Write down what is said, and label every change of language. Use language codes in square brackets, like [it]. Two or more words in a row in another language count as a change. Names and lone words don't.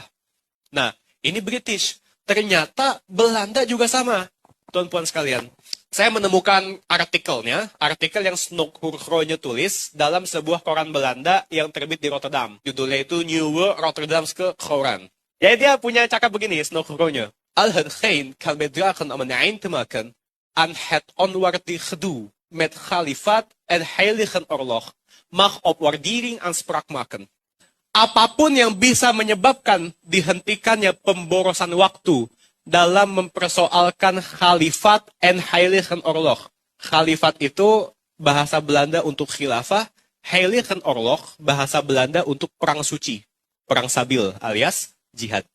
[id] Nah, ini British. Ternyata Belanda juga sama, tuan-tuan sekalian. Saya menemukan artikel yang Snokhurgronya tulis dalam sebuah koran Belanda yang terbit di Rotterdam. Judulnya itu Nieuwe Rotterdamse Courant. Jadi dia punya cakap begini, Snokhurgronya. [nl] Al hetgeen kan bedragen om een eind te maken aan het onwaardig gedoe met Khalifat en Heiligen Oorlog mag op waardering aanspraak maken. [id] Apapun yang bisa menyebabkan dihentikannya pemborosan waktu dalam mempersoalkan [nl] Khalifat en Heiligen Oorlog. [id] Khalifat itu bahasa Belanda untuk khilafah, [nl] Heiligen Oorlog [id] bahasa Belanda untuk perang suci, perang sabil alias jihad.